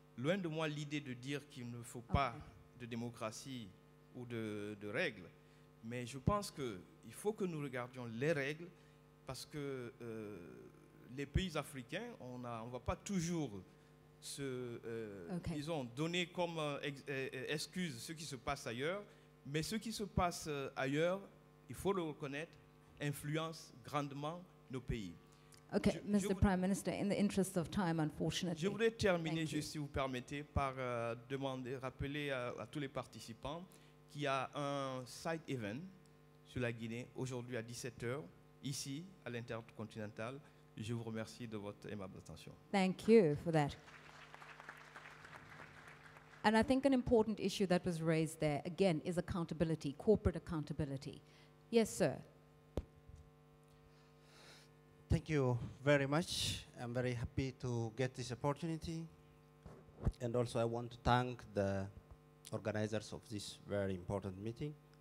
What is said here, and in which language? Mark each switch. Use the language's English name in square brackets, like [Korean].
[French] Loin de moi l'idée de dire qu'il ne faut pas de démocratie ou de règles, mais je pense qu'il faut que nous regardions les règles, parce que les pays africains, on ne va pas toujours disons, donner comme excuse ce qui se passe ailleurs, mais ce qui se passe ailleurs, il faut le reconnaître, influence grandement nos pays. [English] Okay, Mr. Prime Minister, in the interest of time, unfortunately. [French] Je voudrais terminer, juste si vous permettez, par rappeler à tous les participants qu'il y a un side event sur la Guinée aujourd'hui à 17h, ici, à l'Intercontinental. Je vous remercie de votre aimable attention. [English] Thank you for that. And I think an important issue that was raised there, again, is accountability, corporate accountability. Yes, sir. Thank you very much. I'm very happy to get this opportunity. And also I want to thank the organizers of this very important meeting.